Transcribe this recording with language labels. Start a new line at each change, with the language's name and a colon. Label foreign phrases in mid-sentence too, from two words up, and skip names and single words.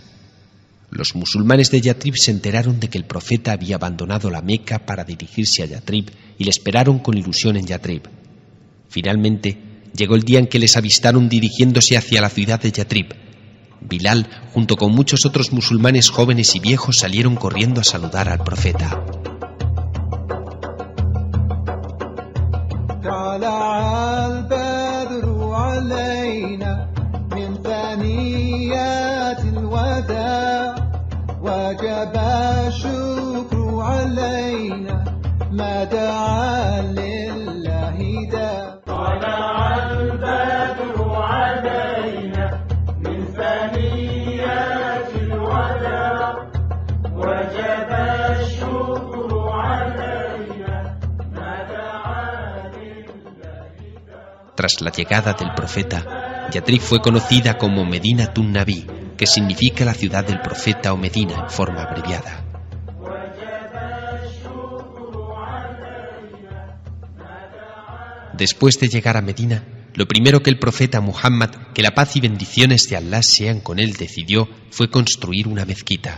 Spanish: Los musulmanes de Yatrib se enteraron de que el profeta había abandonado la Meca para dirigirse a Yatrib y le esperaron con ilusión en Yatrib. Finalmente, llegó el día en que les avistaron dirigiéndose hacia la ciudad de Yatrib. Bilal, junto con muchos otros musulmanes jóvenes y viejos, salieron corriendo a saludar al profeta.
Arabic: طلع البدر علينا من ثنيات الوداع وجب الشكر علينا ما دعا لله داع طلع البدر علينا من ثنيات الوداع وجب الشكر علينا ما دعا لله داع.
Spanish: Tras la llegada del profeta, Yathrib fue conocida como Medina Tun Nabi, que significa la ciudad del profeta o Medina en forma abreviada. Después de llegar a Medina, lo primero que el profeta Muhammad, que la paz y bendiciones de Allah sean con él, decidió fue construir una mezquita.